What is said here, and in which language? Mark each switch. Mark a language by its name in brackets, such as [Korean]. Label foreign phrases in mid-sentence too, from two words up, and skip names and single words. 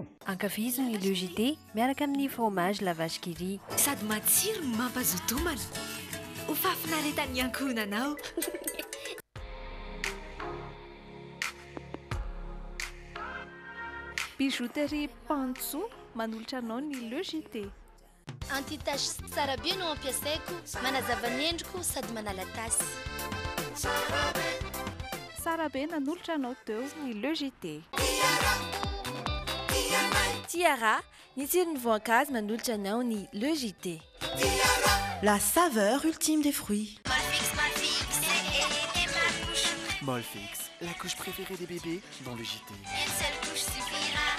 [Malagasy] Ankafizo ny Le JT miaraka amin'ny fromage la vache qui rit. Sady matsiro no mampazotomana. Ho fafinaretan'ny ankohonanao. Bijouterie Pantso manolotra anao ny Le JT. Anti-tache tsara be no ampiasaiko, manazava ny endriko sady manala tasy. Tsara be nanolotra anao teo ny Le JT. Tiara, ny tsiron'ny voankazo manolotra anao ny Le JT. [French] La saveur ultime des fruits. Molfix, Molfix, la couche préférée des bébés dans le JT. Une seule couche suffit